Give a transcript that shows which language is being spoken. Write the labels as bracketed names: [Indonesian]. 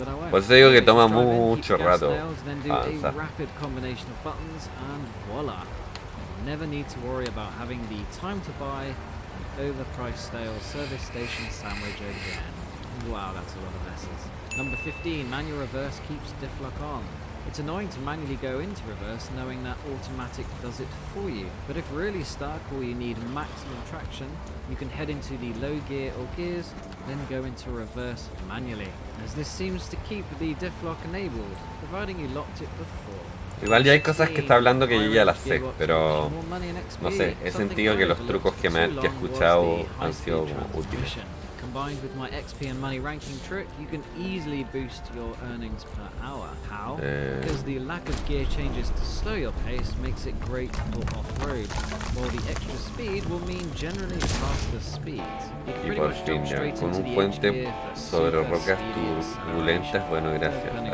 [Spanish] Por eso digo que toma mucho rato avanzar. [English] Rapid combination of buttons and voila. You never need to worry about having the time to buy an overpriced stale service station sandwich again. Wow, that's a lot of S's. Number 15, manual reverse keeps diff lock on. It's annoying to manually go into reverse knowing that automatic does it for you. But if really stuck or you need maximum traction, you can head into the low gear or gears, then go into reverse manually, as this seems to keep the diff lock enabled, providing you locked it before. [Spanish] Igual ya hay cosas que está hablando que yo ya las sé, pero no sé, he sentido que los trucos que he escuchado han sido como útiles. [English] Combined with my XP and money ranking trick, you can easily boost your earnings per hour. How? Because the lack of gear changes to slow your pace makes it great for off-road, while the extra speed will mean generally faster speeds. [Spanish] Y por fin ya, con un puente sobre rocas turbulentas, bueno, gracias.